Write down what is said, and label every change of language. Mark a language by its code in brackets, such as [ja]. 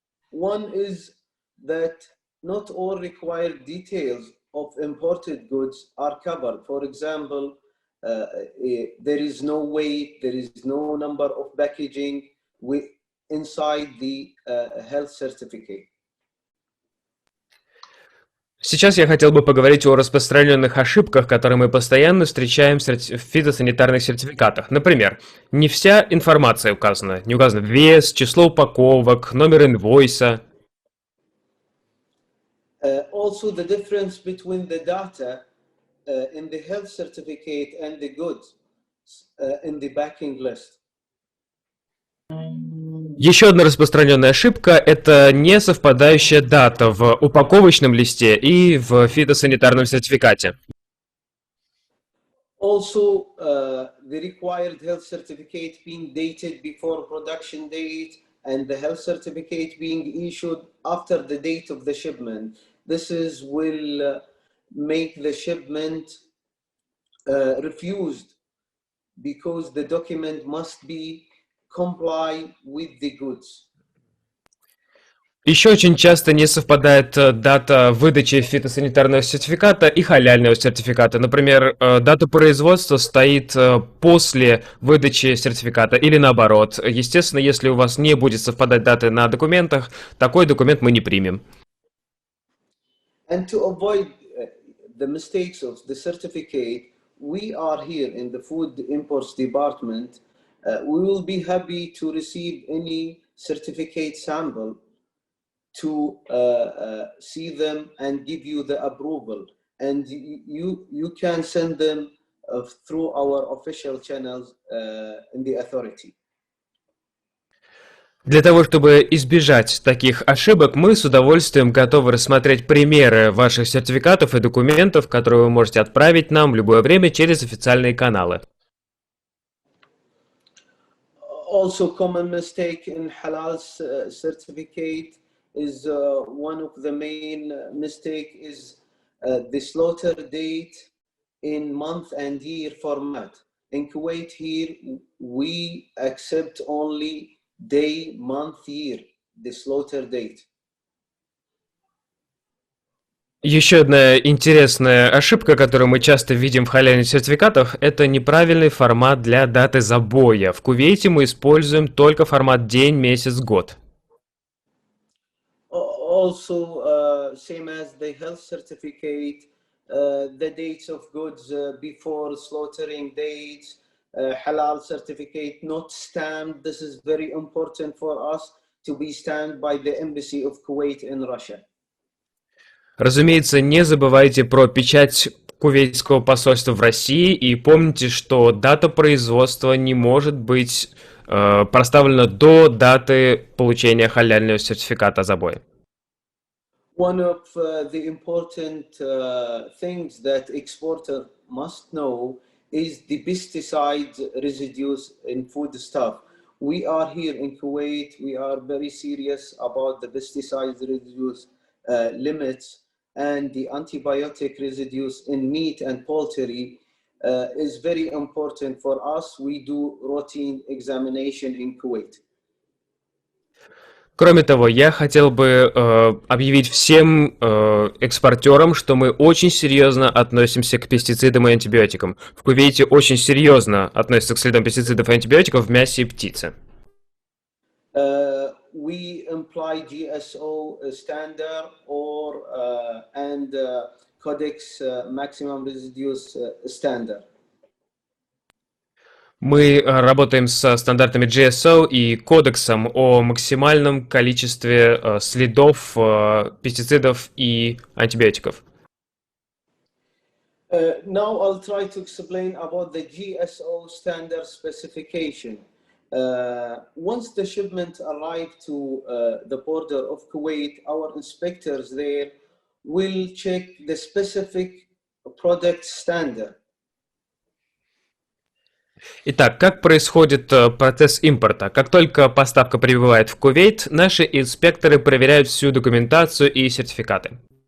[en] One is that not all required details of imported goods are covered. For example, there is no weight, there is no number of packaging inside the health certificate. [ru] Сейчас я хотел бы поговорить о распространенных ошибках, которые мы постоянно встречаем в фитосанитарных сертификатах. Например, не вся информация указана. Не указан вес, число упаковок, номер инвойса. [en] Also, the difference between the data in the health certificate and the goods in the packing list. [ru] Еще одна распространенная ошибка – это не совпадающая дата в упаковочном листе и в фитосанитарном сертификате. [en] Also, the required health certificate being dated before production date and the health certificate being issued after the date of the shipment. This will make the shipment refused because the document must be comply with the goods. [ru] Еще очень часто не совпадает дата выдачи фитосанитарного сертификата и халяльного сертификата. Например, дата производства стоит после выдачи сертификата или наоборот. Естественно, если у вас не будет совпадать даты на документах, такой документ мы не примем. [en] And to avoid the mistakes of the certificate, we are here in the Food Imports Department. We will be happy to receive any certificate sample to see them and give you the approval. And you can send them through our official channels in the authority. [ru] Для того, чтобы избежать таких ошибок, мы с удовольствием готовы рассмотреть примеры ваших сертификатов и документов, которые вы можете отправить нам в любое время через официальные каналы. [en] Also, common mistake in Halal certificate is one of the main mistake is the slaughter date in month and year format. In Kuwait here, we accept only day, month, year, the slaughter date. [ru] Еще одна интересная ошибка, которую мы часто видим в халяльных сертификатах, это неправильный формат для даты забоя. В Кувейте мы используем только формат день, месяц, год. [en] Also, same as the health certificate, the dates of goods before slaughtering dates, halal certificate not stamped. This is very important for us to be stamped by the embassy of Kuwait in Russia. [ru] Разумеется, не забывайте про печать кувейтского посольства в России и помните, что дата производства не может быть проставлена до даты получения халяльного сертификата о забое. [en] One of the important things that exporter must know is the pesticide residues in foodstuff. We are here in Kuwait, we are very serious about the pesticide residues limits, and the antibiotic residues in meat and poultry is very important for us. We do routine examination in Kuwait. [ru] Кроме того, я хотел бы объявить всем экспортерам, что мы очень серьезно относимся к пестицидам и антибиотикам. В Кувейте очень серьезно относятся к следам пестицидов и антибиотиков в мясе и птице. [en] We imply Gso standard or and Codex maximum residues standard. [ru] Мы работаем со стандартами GSO и кодексом о максимальном количестве следов пестицидов и антибиотиков. [en] Now I'll try to explain about the Gso Standard Specification. Once the shipment arrived to the border of Kuwait, our inspectors there will check the specific product standard. [ru] Итак, как происходит процесс импорта? Как только поставка прибывает в Кувейт, наши инспекторы проверяют всю документацию и сертификаты.